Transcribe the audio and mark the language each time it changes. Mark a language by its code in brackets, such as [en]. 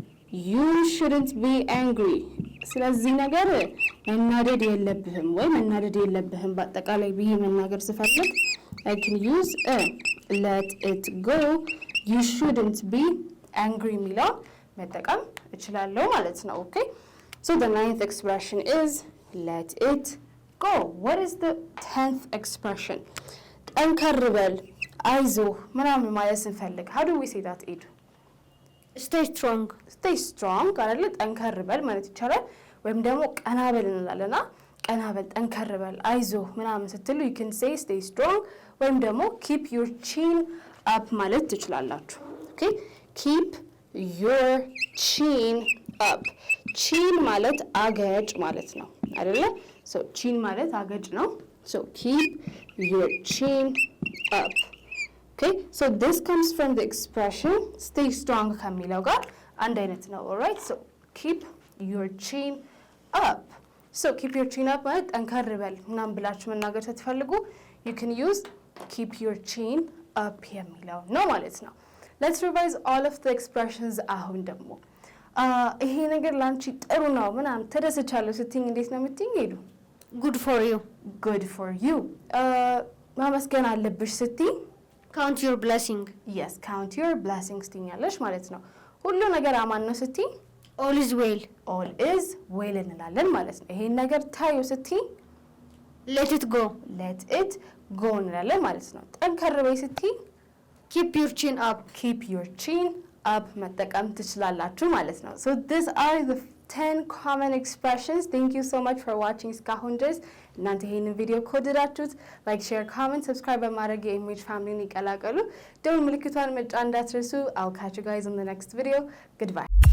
[en] you shouldn't be angry [am] ስለዚህ ነገር መናደድ የለብህም ወይ መናደድ የለብህም በአጠቃላይ ብዬ መናገር [en] ስፈልግ I can use let it go you shouldn't be angry [am] የሚለው መጠቀም እችላለሁ ማለት ነው። ኦኬ [en] so the 9th expression is let it go. what is the 10th expression? [am] ጠንከር በል አይዞህ ምናምን ማለት ስንፈልግ [en] how do we say that? ኤዱ stay strong። stay strong አይደለ? [am] ጠንከር በል ማለት ይቻላል። ወይም ደግሞ ቀና በል እንላለና ቀና በል፣ ጠንከር በል፣ አይዞህ ምናምን ስትሉ [en] you can say stay strong [am] ወይም ደግሞ [en] keep your chin up [am] ማለት ትችላላችሁ። ኦኬ keep your chin up chin ማለት አገጭ ማለት ነው አይደለ? [en] so chin [am] ማለት አገጭ ነው። [en] so keep your chin up. okay so this comes from the expression stay strong [am] ከሚለው ጋር አንድ አይነት ነው። [en] alright so keep your chin up. so keep your chin up [am] ማለት ጠንከር በል ምናምን ብላችሁ መናገር ስትፈልጉ [en] you can use keep your chin up [am] የሚለው ነው ማለት ነው። [en] let's revise all of the expressions. [am] አሁን ደግሞ ይሄ ነገር ላንቺ ጥሩ ነው ምናምን ተደስቻለሁ ስትይኝ እንዴት ነው የምትይኝ? ሄዱ [en] good for you። good for you [am] ማመስገን አለብሽ ስትይ [en] count your blessing። yes count your blessings [am] ትይኛለሽ ማለት ነው። ሁሉ ነገር አማን ነው ስትይ [en] all is well። all is well [am] እንላለን ማለት ነው። ይሄን ነገር ታዩ ስትይ [en] let it go። let it go [am] እንላለን ማለት ነው። ጠንከር በይ ስትይ [en] keep your chin up። keep your chin up [am] መጠቀም ትችላላችሁ ማለት ነው። [en] so these are the 10 common expressions. Thank you so much for watching [am] እስካሁን ድረስ እናንተ ይሄንን ቪዲዮ ከወደዳችሁት ላይክ ሼር ኮሜንት ሰብስክራይብ በማድረግ የኢሜጅ ፋሚሊን ይቀላቀሉ ደውል ምልክቷን መጫን እንዳትረሱ [en] I'll catch you guys in the next video goodbye